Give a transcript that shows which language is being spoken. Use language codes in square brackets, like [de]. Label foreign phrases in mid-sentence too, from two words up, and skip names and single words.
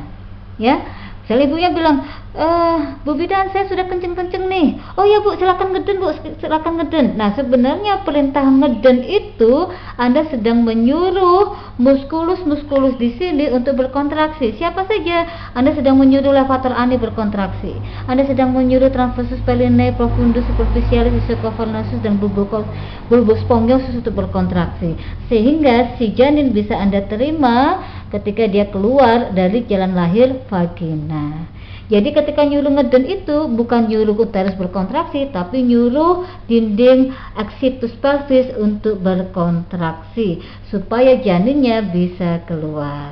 [id] Ya, misalnya ibunya bilang, Bu Bidan, saya sudah kenceng-kenceng nih. Oh ya Bu, silakan ngeden Bu, silakan ngeden. Nah, sebenarnya perintah ngeden itu Anda sedang menyuruh muskulus-muskulus di sini untuk berkontraksi. Siapa saja? Anda sedang menyuruh [la] levator ani [id] berkontraksi. Anda sedang menyuruh [la] transversus pelenae, profundus, superficialis, ischiocavernosus [id] dan [la] bulbus spongiosus [id] untuk berkontraksi. Sehingga si janin bisa Anda terima ketika dia keluar dari jalan lahir vagina. Jadi ketika nyuruh ngeden itu bukan nyuruh uterus berkontraksi, tapi nyuruh dinding [la] exitus pelvis [id] untuk berkontraksi supaya janinnya bisa keluar.